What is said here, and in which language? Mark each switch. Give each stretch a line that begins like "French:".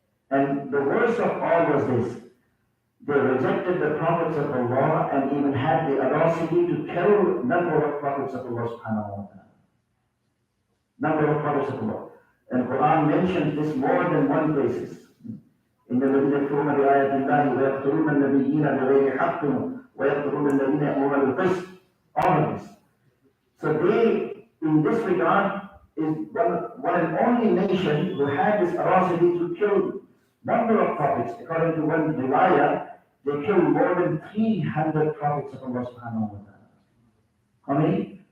English: And the worst of all was this. They rejected the prophets of Allah and even had the audacity to kill a number of prophets of Allah subhanahu wa ta'ala. Number of prophets of Allah. And Quran mentions this more than one places.
Arabic: إن الذين يكفرون بآيات الله ويقتلون النبيين بغير حق ويقتلون الذين يأمرون بالقسط.
English: All of this. So they, in this regard, is one and only nation who had this audacity to kill number of prophets. According to one riwayah, they killed more than 300 prophets of Allah subhanahu wa ta'ala. How many?